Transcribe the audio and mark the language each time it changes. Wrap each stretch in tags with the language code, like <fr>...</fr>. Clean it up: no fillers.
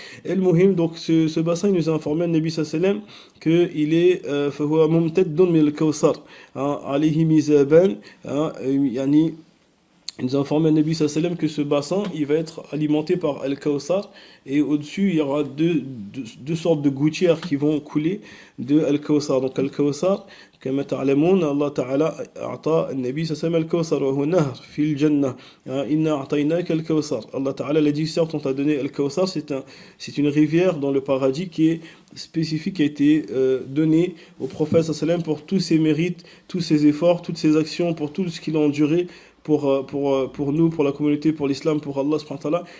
<fr>El Muhim, donc ce bassin, il nous a informé, le Nabi sallam, qu'il est</fr> <ar>فهو ممتد من الكوثر عليه ميزابان يعني.</ar> <fr>Il nous a informé le Nabi sallam que ce bassin il va être alimenté par Al-Kawthar, et au-dessus il y aura deux sortes de gouttières qui vont couler de Al-Kawthar.</fr> <ar>Donc Al-Kawthar, كما تعلمون الله تعالى أعطى النبي صلى الله عليه وسلم الكوثر وهو نهر في الجنة إنا أعطيناك الكوثر.</ar> <fr>Allah Ta'ala l'a dit, certes on t'a donné Al-Kawthar, c'est une rivière dans le paradis qui est spécifique, qui a été donnée au prophète sallallahu alayhi wa sallam pour tous ses mérites, tous ses efforts, toutes ses actions, pour tout ce qu'il a enduré pour nous, pour la communauté, pour l'islam, pour Allah subhanahu wa ta'ala.</fr>